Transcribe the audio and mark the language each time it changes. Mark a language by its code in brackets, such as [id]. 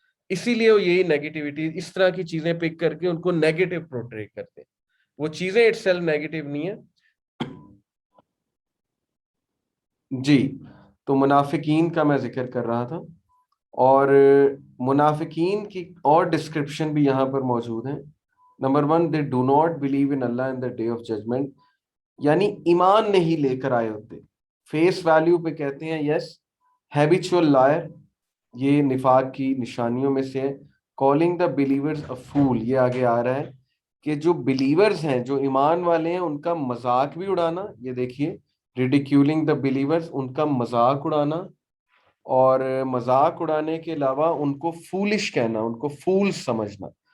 [ur] اسی لیے وہ یہی نیگیٹیوٹی، اس طرح کی چیزیں پک کر کے ان کو نیگیٹو پروٹریٹ کرتے ہیں. وہ چیزیں اٹ سیلف نیگیٹو نہیں ہے. جی، تو منافقین کا میں ذکر کر رہا تھا، اور منافقین کی اور ڈسکرپشن بھی یہاں پر موجود ہیں. [en] number 1، they do not believe in Allah in the day of judgment، [ur] یعنی ایمان نہیں لے کر آئے ہوتے. فیس ویلیو پہ کہتے ہیں یس. [en] habitual liar, [ur] یہ نفاق کی نشانیوں میں سے ہے. [en] calling the believers a fool, [ur] یہ آگے آ رہا ہے کہ جو بلیورز ہیں، جو ایمان والے ہیں، ان کا مذاق بھی اڑانا. یہ دیکھیے، [en] ridiculing the believers, [ur] ان کا مذاق اڑانا، اور مذاق اڑانے کے علاوہ ان کو فولش کہنا، ان کو فول سمجھنا.